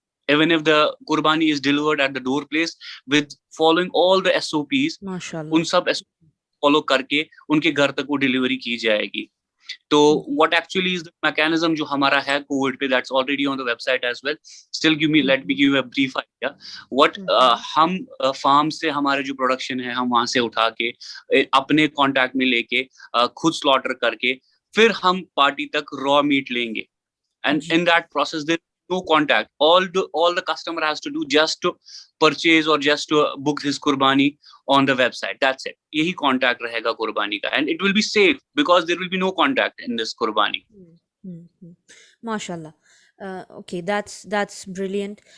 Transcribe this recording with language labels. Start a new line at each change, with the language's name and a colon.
English: Even if the Qurbani is delivered at the door place with following all the SOPs,
Hindi: उन सब follow करके उनके घर तक वो डिलीवरी की जाएगी.
English: तो what actually is the mechanism
Hindi: जो हमारा है कोविड पे,
English: that's already on the website as well. Still let me give you a brief idea.
Hindi: What हम फार्म से हमारे जो प्रोडक्शन है हम वहां से उठा के अपने कॉन्टैक्ट में लेके खुद स्लॉटर करके फिर हम पार्टी तक रॉ मीट लेंगे.
English: And in that process there no contact. All the customer has to do just to purchase or just to book his Qurbani on the website. That's it.
Hindi: यही contact रहेगा Qurbani का,
English: and it will be safe because there will be no contact in this Qurbani. माशाल्लाह. Okay, that's brilliant.